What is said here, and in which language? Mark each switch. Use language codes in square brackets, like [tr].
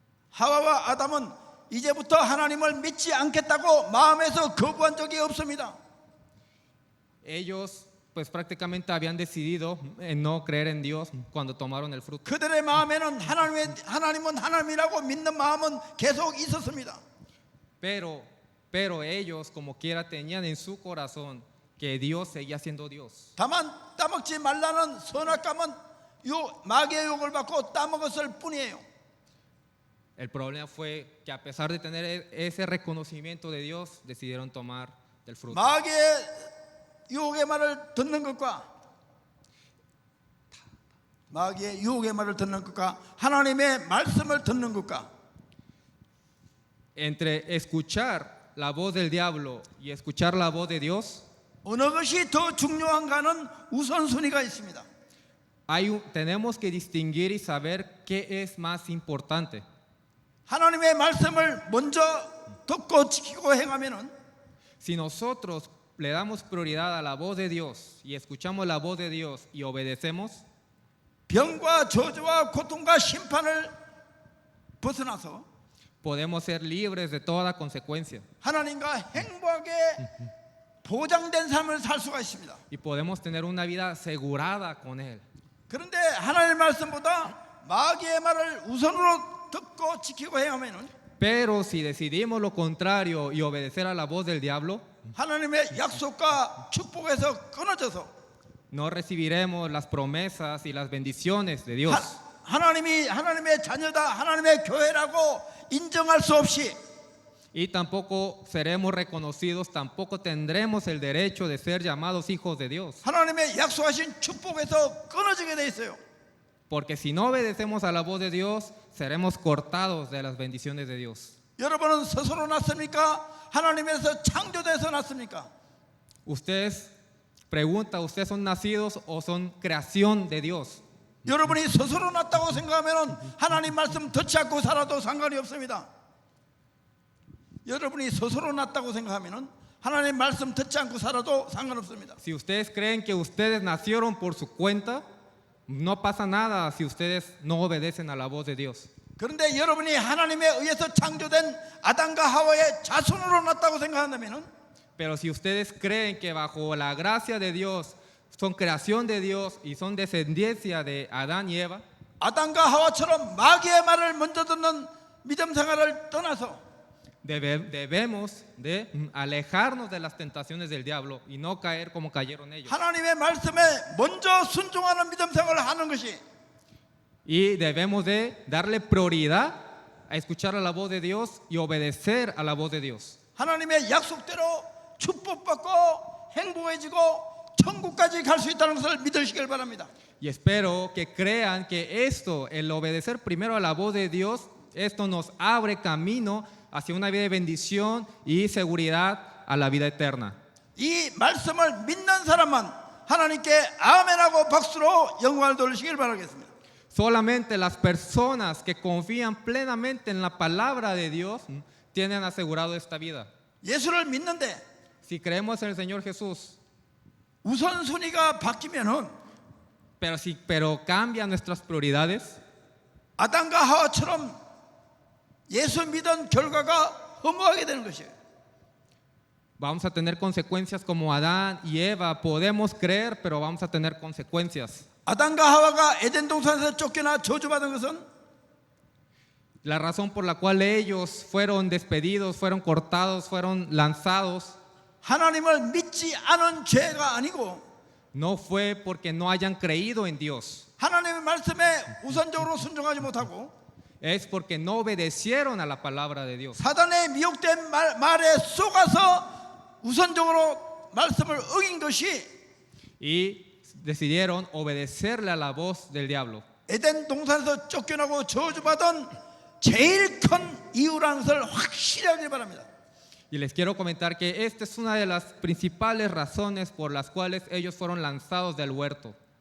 [ko] 하와와 아담은 이제부터 하나님을 믿지 않겠다고 마음에서 거부한 적이 없습니다. [es] Ellos pues prácticamente habían decidido en no creer en Dios cuando tomaron el fruto. [ko] 그들의 마음에는 하나님은 하나님이라고 믿는 마음은 계속 있었습니다. [es] Pero ellos como quiera tenían en su corazón que Dios seguía siendo Dios. [ko] 다만 따먹지 말라는 선악과는 마귀의 유혹을 받고 따먹었을 뿐이에요. [es] El problema fue que a pesar de tener ese reconocimiento de Dios, decidieron tomar del fruto. [ko] 마귀의 유혹의 말을 듣는 것과 마귀의 유혹의 말을 듣는 것과 하나님의 말씀을 듣는 것과 [es] Entre escuchar la voz del diablo y escuchar la voz de Dios, [ko] 어느 것이 더 중요한가는 우선순위가 있습니다. [es] tenemos que distinguir y saber qué es más importante. [ko] 하나님의 말씀을 먼저 듣고 지키고 행하면은 [es] Si nosotros le damos prioridad a la voz de Dios y escuchamos la voz de Dios y obedecemos, [ko] 병과 저주와 고통과 심판을 벗어나서 [es] podemos ser libres de toda consecuencia [ko] 하나님과 행복하게 보장된 삶을 살 수가 있습니다. [es] y podemos tener una vida asegurada con Él. [ko] 그런데 하나님의 말씀보다 마귀의 말을 우선으로 듣고 지키고 행하면은 [es] Pero si decidimos lo contrario y obedecer a la voz del diablo, [ko] 하나님의 약속과 축복에서 끊어져서 [es] no recibiremos las promesas y las bendiciones de Dios. [ko] 하나님이 하나님의 자녀다 하나님의 교회라고 인정할 수 없이 [es] y tampoco seremos reconocidos, tampoco tendremos el derecho de ser llamados hijos de Dios. [ko] 하나님의 약속하신 축복에서 끊어지게 돼 있어요. [es] Porque si no obedecemos a la voz de Dios, seremos cortados de las bendiciones de Dios. [ko] 여러분은 스스로 났습니까? 하나님에서 창조돼서 났습니까? [es] Ustedes pregunta, ¿ustedes son nacidos o son creación de Dios? [ko] 여러분이 스스로 났다고 생각하면 하나님 말씀 듣지 않고 살아도 상관이 없습니다. 여러분이 스스로 났다고 생각하면 하나님 말씀 듣지 않고 살아도 상관없습니다. [es] Si ustedes creen que ustedes nacieron por su cuenta, no pasa nada si ustedes no obedecen a la voz de Dios. [ko] 그런데 여러분이 하나님에 의해서 창조된 아담과 하와의 자손으로 났다고 생각한다면 [es] Pero si ustedes creen que bajo la gracia de Dios son creación de Dios y son descendencia de Adán y Eva, [ko] 아담과 하와처럼 마귀의 말을 먼저 듣는 믿음 생활을 떠나서 [es] debemos de alejarnos de las tentaciones del diablo y no caer como cayeron ellos. [ko] 하나님의 말씀에 먼저 순종하는 믿음 생활을 하는 것이 [es] Y debemos de darle prioridad a escuchar a la voz de Dios y obedecer a la voz de Dios. [ko] 하나님의 약속대로 축복받고 행복해지고 천국까지 갈 수 있다는 것을 믿으시길 바랍니다. [es] Y espero que crean que esto, el obedecer primero a la voz de Dios, esto nos abre camino hacia una vida de bendición y seguridad a la vida eterna. [ko] 이 말씀을 믿는 사람만 하나님께 아멘하고 박수로 영광을 돌리시길 바라겠습니다. [es] Solamente las personas que confían plenamente en la palabra de Dios tienen asegurado esta vida. [ko] 예수를 믿는데 [es] Si creemos en el Señor Jesús, [ko] 우선순위가 바뀌면은 [es] pero cambian nuestras prioridades, [ko] 아담과 하와처럼 예수 믿은 결과가 허무하게 되는 것이에요. [es] vamos a tener consecuencias como Adán y Eva. Podemos creer, pero vamos a tener consecuencias. [ko] 아담과 하와가 에덴 동산에서 쫓겨나 저주받은 것은 [es] La razón por la cual ellos fueron despedidos, fueron cortados, fueron lanzados, [ko] 하나님을 믿지 않은 죄가 아니고 [es] no fue porque no hayan creído en Dios, [ko] 하나님의 말씀에 우선적으로 순종하지 못하고 [es] es porque no obedecieron a la palabra de Dios. [ko] 사단의 미혹된 말에 속아서 우선적으로 말씀을 어긴 것이 [es] Y decidieron obedecerle a la voz del diablo. [ko] 에덴 동산에서 쫓겨나고 저주받은 제일 큰 이유라는 것을 확실히 하길 바랍니다. [es] Y les quiero comentar que esta es una de las principales razones por las cuales ellos fueron lanzados del huerto.